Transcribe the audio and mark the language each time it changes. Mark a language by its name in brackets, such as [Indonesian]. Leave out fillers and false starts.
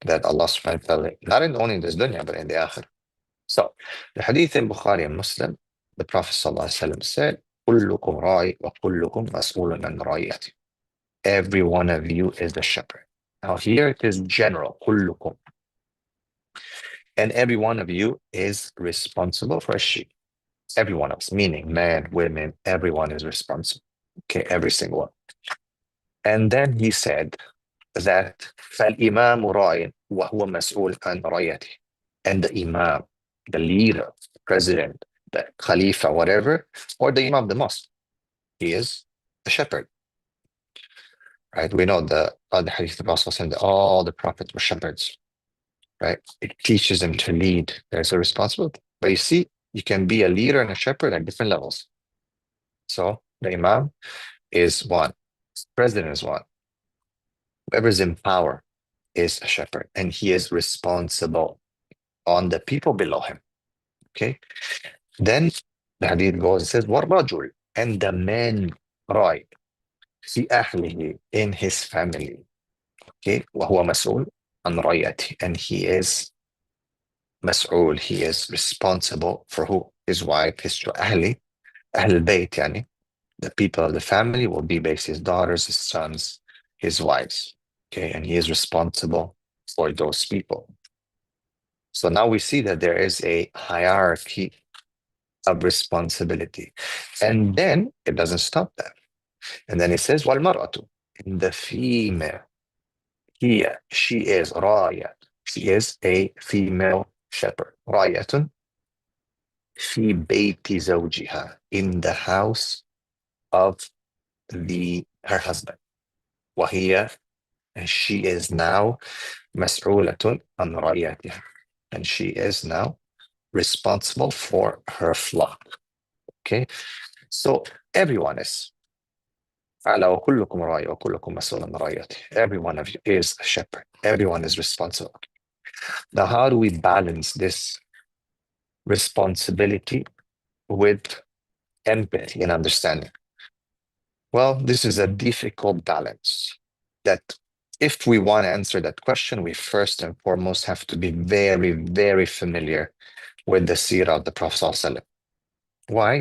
[English] That Allah subhanahu wa ta'ala, not only in this dunya, but in the akhirah. So, the hadith in Bukhari and Muslim, the Prophet ﷺ said, [Arabic] كُلُّكُمْ رَاعٍ وَكُلُّكُمْ مَسْئُولٌ عَنْ رَعِيَّتِهِ. [English] Every one of you is the shepherd. Now here it is general, [Arabic] كُلُّكُمْ. [English] And every one of you is responsible for a sheep. Every one of us, meaning men, women, everyone is responsible. Okay, every single one. And then he said that [Arabic] فَالْإِمَامُ رَاعٍ وَهُوَ مَسْئُولٌ عَنْ رَعِيَّتِهِ. [English] And the imam, the leader, the president, the khalifa, whatever, or the imam of the mosque, he is a shepherd, right? We know the other hadith of the Prophet saying that all the prophets were shepherds, right? It teaches them to lead. There's a responsibility. But you see, you can be a leader and a shepherd at different levels. So the imam is one, president is one. Whoever's in power is a shepherd, and he is responsible on the people below him. Okay. Then the hadith goes and says, [Arabic] وَالرَّجُلُ, [English] and the man, right, [Arabic] في أهله, [English] in his family. Okay. [Arabic] وهو مسؤول عن رعيته, [English] and he is [Arabic] مسؤول, [English] he is responsible for who? His wife, his [Arabic] أهلي, أهل البيت يعني. [English] The people of the family will be based his daughters, his sons, his wives. Okay, and he is responsible for those people. So now we see that there is a hierarchy of responsibility. And then it doesn't stop there. And then it says, [Arabic] وَالْمَرْأَةُ, [English] and the female, here, she is raya. She is a female shepherd. [Arabic] رَايَةٌ فِي بَيْتِ زَوْجِهَا, [English] in the house of her husband. [Arabic] وَهِيَ, [English] and she is now [Arabic] مسؤولة عن رعيتها, [English] and she is now responsible for her flock. Okay, so everyone is [Arabic] على وكلكم راعي وكلكم مسؤول عن رعيته. [English] Every one of you is a shepherd. Everyone is responsible. Now, how do we balance this responsibility with empathy and understanding? Well, this is a difficult balance that if we want to answer that question, we first and foremost have to be very, very familiar with the seerah of the Prophet ﷺ. Why?